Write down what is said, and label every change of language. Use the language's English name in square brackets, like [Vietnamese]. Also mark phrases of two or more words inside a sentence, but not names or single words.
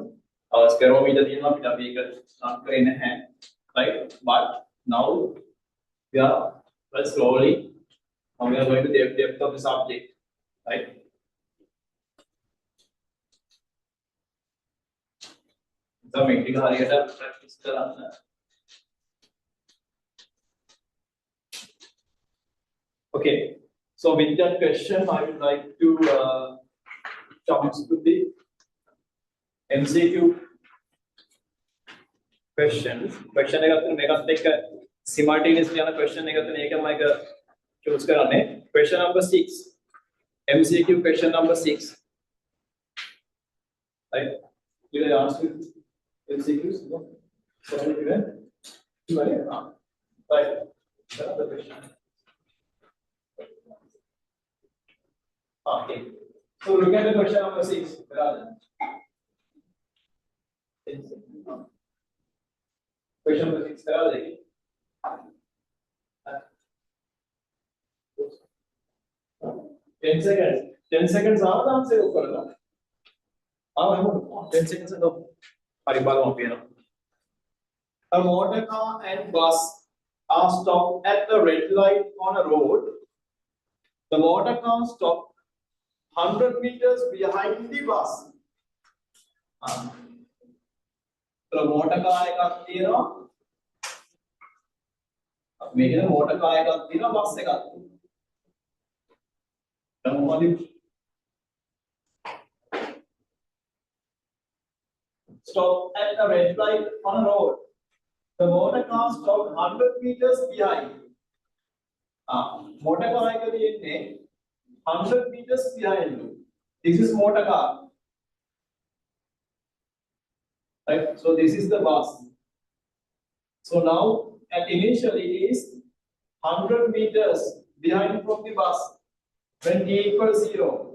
[Sinhala] Spirometer තියෙනවා අපිට අපි ඒක start කරේ නැහැ, [English] right? But now we are slowly. Now we are going to the depth of the subject, right? [Sinhala] So මේක හරියට practice කරන්න. [English] Okay. So with that question, I would like to jump to the MCQ questions. [Sinhala] Question එකක් තියෙන මේකත් එක්ක simultaneously යන question එකක් තියෙන ඒකම එක choose කරන්නේ. [English] Question number 6. MCQ question number 6. Right? Did I ask you MCQs? No. Sorry, right? Right. Another question. Okay. So look at the question number 6. Question number 6. 10 seconds. 10 seconds आराम से ऊपर ना. 10 seconds तो परिबाल वहाँ पे ना. A motor car and bus are stopped at the red light on a road. The motor car stopped 100 meters behind the bus. [Sinhala] So [English] motor car [Sinhala] එකක් තියෙනවා. මේකේ [English] motor car [Sinhala] එකක් තියෙනවා bus එකක් තියෙනවා. [English] Stop at the red light on a road. The motor car stopped 100 meters behind. Motor car [Sinhala] එක තියෙන්නේ [English] 100 meters behind you. This is motor car. Right? So this is the bus. So now, and initially it is 100 meters behind from the bus when t equals 0.